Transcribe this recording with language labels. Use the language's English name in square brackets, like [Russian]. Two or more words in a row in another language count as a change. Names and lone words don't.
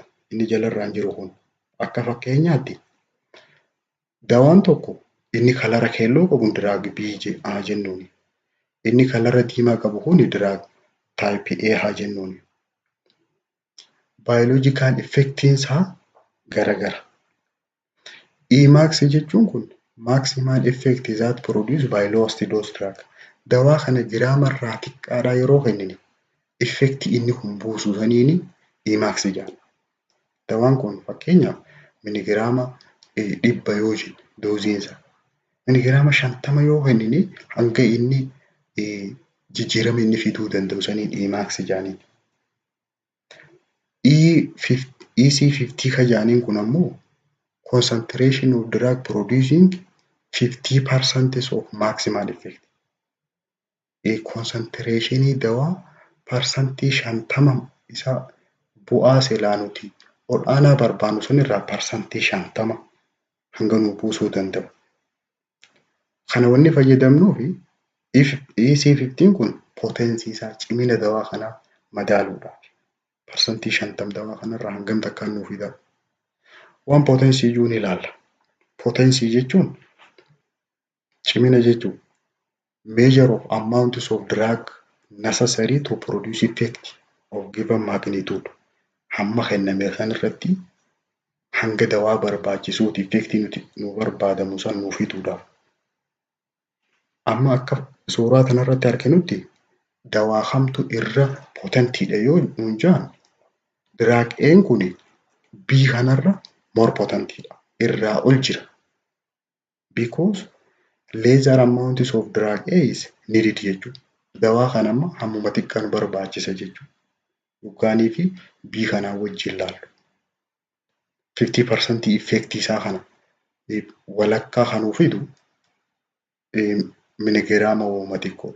[Oromo] Inni jalarraan jiru kun. Akka fakkeenyaatti dawaan tokko inni kalara keelloo qabu diraag A jennuuni. Inni kalara diimaa qabu kun diraag type A haa jennuuni. [English] Biological effectiin [Oromo] isaa garagara. [English] Emax [Oromo] jechuun kun [English] maximal effect that produced by lowest dose drug. [Oromo] Dawaa kana giraamarraa xiqqaadhaa yeroo kennine effektii inni kun buusu saniini Emax jedhama. Dawaan kun fakkeenyaaf miligiraama 100 yoo jenne dooziinsa. Miligiraama 50 yoo kennine hanga inni jijjiirama inni fiduu danda'u saniin Emax jedhaniin. [English] EC50 [Oromo] ka jedhaniin kun ammoo [English] concentration of drug producing 50% of maximal effect. [Oromo] Concentration dawaa parsantii 50 isa bu'aa silaa nuti ol aanaa barbaannu sanirraa parsantii 50 hanga nu buusuu danda'u. Kana wanni fayyadamnuufi EC15 kun potensii isaa cimina dawaa kanaa madaaluudhaaf. Parsantii 50 dawaa kanarraa hangam takkaan nuuf fida. Waan potensii iyyuu ni ilaalla. Potensii jechuun cimina jechuudha. [English] Measure of amounts of drug necessary to produce effect of given magnitude. [Oromo] Hamma kenname kanarratti hanga dawaa barbaachisuuti effectii nuti nu barbaadamu san nuuf fiduudhaaf. Amma akka suuraa kanarratti arginutti dawaa kamtu irra potentiidha yoo nuun jaan drug A'n kun B kanarra more potentiidha. Irraa ol jira. [English] Because lesser amounts of drug A is needed jechuudha. [Oromo] Dawaa kana amma hammuma xiqqaan barbaachisa jechuudha. Dhugaanii fi B kanaa wajjin ilaallu. 50% effectii isaa kana walakkaa kanuu fidu miligiraama uuma xiqqoodha.